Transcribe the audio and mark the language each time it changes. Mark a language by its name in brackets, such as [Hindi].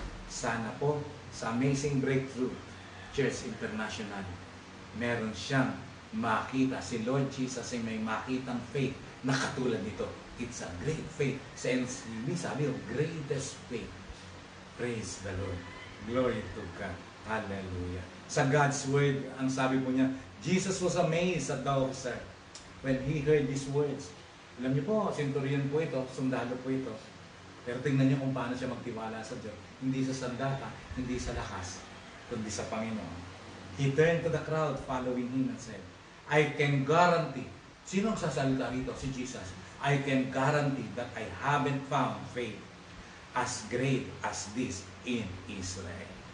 [Filipino] Sana po, sa Amazing Breakthrough Church International, meron siyang makita, si Lord Jesus ay may makitang faith na katulad nito. [English] It's a great faith. [Filipino] Sa NCB, sabi yung greatest faith. Praise the Lord. Glory to God. Hallelujah. Sa God's Word, ang sabi po niya, [English] Jesus was amazed at the officer when he heard these words. [Filipino] Alam niyo po, centurion po ito, sundalo po ito. Pero tingnan niyo kung paano siya magtiwala sa Diyos. Hindi sa sandata, hindi sa lakas, kundi sa Panginoon. [English] He turned to the crowd following him and said, I can guarantee. [Filipino] Sino ang sasalita rito? Si Jesus. [English] I can guarantee that I haven't found faith as great as this in Israel.